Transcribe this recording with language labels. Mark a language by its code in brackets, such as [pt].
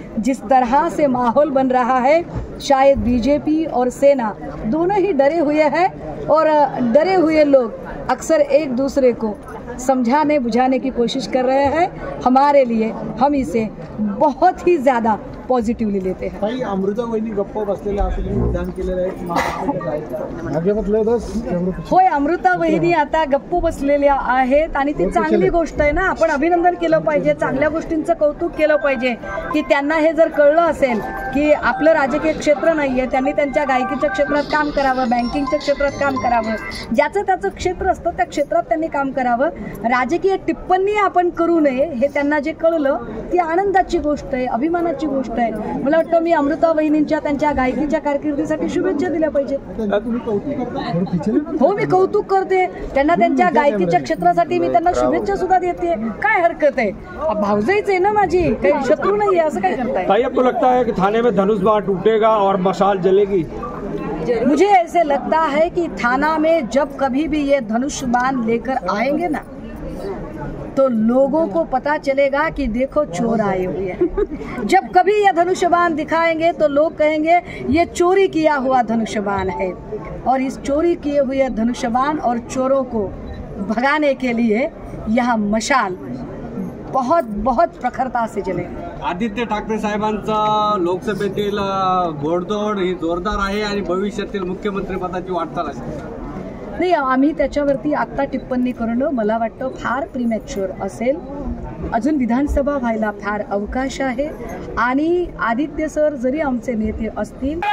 [hi] जिस तरह से माहौल बन रहा है, शायद बीजेपी और सेना दोनों ही डरे हुए हैं, और डरे हुए लोग अक्सर एक दूसरे को समझाने बुझाने की कोशिश कर रहे हैं. हमारे लिए हम इसे बहुत ही ज़्यादा पॉझिटिव्हली लेते हैं. [mr] ताई, अमृता वहिनी गप्प बसलेल्या असं तुम्ही विधान केलेलं आहे. होय, अमृता वहिनी आता गप्प बसलेल्या आहेत आणि ती चांगली गोष्ट आहे ना. आपण अभिनंदन केलं पाहिजे, चांगल्या गोष्टींचं कौतुक केलं पाहिजे की त्यांना हे जर कळलं असेल की आपलं राजकीय क्षेत्र नाहीये, त्यांनी त्यांच्या गायकीच्या क्षेत्रात काम करावं, बँकिंगच्या क्षेत्रात काम करावं, ज्याचं त्याचं क्षेत्र असतं त्या क्षेत्रात त्यांनी काम करावं. राजकीय टिप्पणी आपण करू नये हे त्यांना जे कळलं ती आनंदाची गोष्ट आहे, अभिमानाची गोष्ट आहे. मला वाटतं मी अमृता वहिनींच्या त्यांच्या गायकीच्या कारकिर्दीसाठी शुभेच्छा दिल्या पाहिजेत. हो, मी कौतुक करते त्यांना, त्यांच्या गायकीच्या क्षेत्रासाठी मी त्यांना शुभेच्छा सुद्धा देते. काय हरकत आहे, भावजाईच आहे ना माझी, काही शत्रू नाहीये. असं काय करताय? [hi] ताई, आपको लगता है कि थाने में धनुष बाण टूटेगा और मशाल जलेगी? मुझे ऐसे लगता है कि थाना में जब कभी भी ये धनुष बाण लेकर आएंगे ना, तो लोगों को पता चलेगा कि देखो चोर आए हुए हैं. जब कभी ये धनुष्यबाण दिखाएंगे तो लोग कहेंगे ये चोरी किया हुआ धनुष्यबाण है, और इस चोरी किए हुए धनुष्यबाण और चोरों को भगाने के लिए यह मशाल बहुत बहुत प्रखरता से जलेगा. [mr] आदित्य ठाकरे साहेबांचं लोकसभेतील घोडदौड ही जोरदार आहे आणि भविष्यातील मुख्यमंत्री पदाची वाटचाल आहे. नाही, आम्ही त्याच्यावरती आत्ता टिप्पणी करणं मला वाटतं फार प्रीमॅच्युअर असेल. अजून विधानसभा व्हायला फार अवकाश आहे आणि आदित्य सर जरी आमचे नेते असतील,